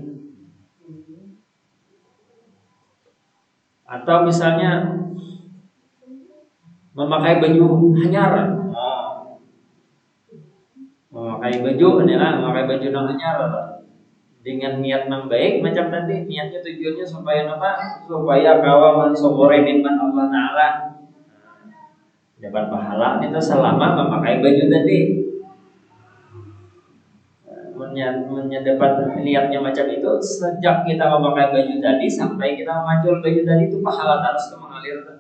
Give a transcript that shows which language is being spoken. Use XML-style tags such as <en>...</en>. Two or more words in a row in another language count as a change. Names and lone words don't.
<bjn>Atau misalnya memakai baju hanyar, memakai baju yang hanyar dengan niat yang baik macam tadi, niatnya tujuannya supaya apa?</bjn> <id>Supaya kawan mensyukuri nikmat Allah Taala, dapat pahala itu selama memakai baju tadi.</id> <bjn>Dapat niatnya macam itu sejak kita memakai baju tadi sampai kita memacul baju tadi itu pahala terus mengalir.</bjn>